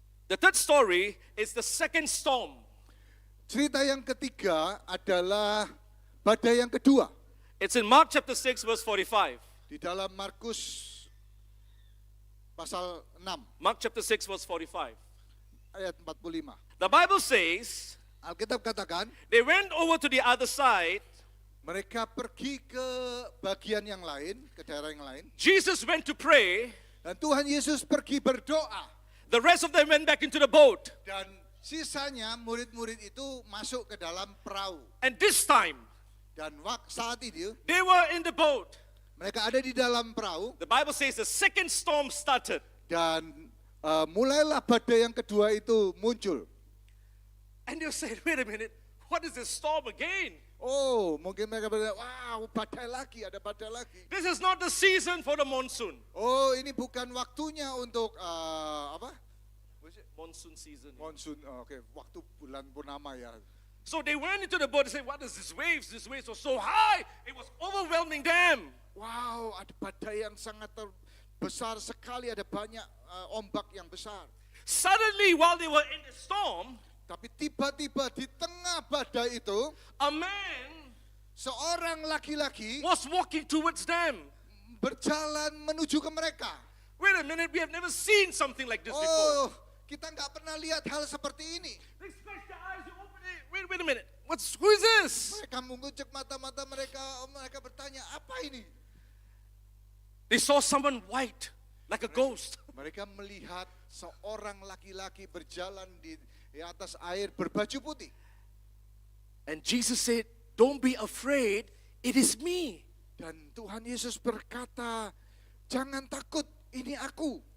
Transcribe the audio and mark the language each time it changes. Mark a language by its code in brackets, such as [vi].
[en] The third story is the second storm. [id] Cerita yang ketiga adalah badai yang kedua. [en] It's in Mark chapter 6 verse 45. [id] Di dalam Markus pasal 6 [en] Mark chapter 6 verse 45. [id] ayat 45. [en] The Bible says [id] Alkitab katakan, [en] they went over to the other side. [id] mereka pergi ke bagian yang lain, ke daerah yang lain. [en] Jesus went to pray. [id] Dan Tuhan Yesus pergi berdoa. [en] The rest of them went back into the boat. [id] Dan sisanya murid-murid itu masuk ke dalam perahu. [en] And this time, [id] Dan saat itu [en] they were in the boat. [id] mereka ada di dalam perahu. [en] The Bible says the second storm started. [id] Dan mulailah badai yang kedua itu muncul. [en] And they said, wait a minute, what is this storm again? [id] Oh, mungkin mereka berkata, wow, badai lagi, ada badai lagi. [en] This is not the season for the monsoon. [id] Oh, ini bukan waktunya untuk apa? [en] Monsoon season. [id] Monsun, oke, waktu bulan purnama ya. [en] So they went into the boat and said, what is this waves? This waves were so high, it was overwhelming them. [id] Wow, ada badai yang sangat besar sekali, ada banyak ombak yang besar. [en] Suddenly, while they were in the storm, [id] Tapi tiba-tiba di tengah badai itu, [en] a man [id] seorang laki-laki [en] was walking towards them. [id] berjalan menuju ke mereka. [en] Wait a minute, we have never seen something like this before. [id] Oh, kita nggak pernah lihat hal seperti ini. [en] They scratched their eyes, they opened it. Wait a minute. Who is this? [id] Mereka mengucek mata-mata mereka, mereka bertanya, apa ini? [en] They saw someone white, like a ghost. [id] Mereka melihat seorang laki-laki berjalan di atas air berbaju putih. [en] And Jesus said, "Don't be afraid, it is me." [id] Dan Tuhan Yesus berkata, jangan takut, ini aku.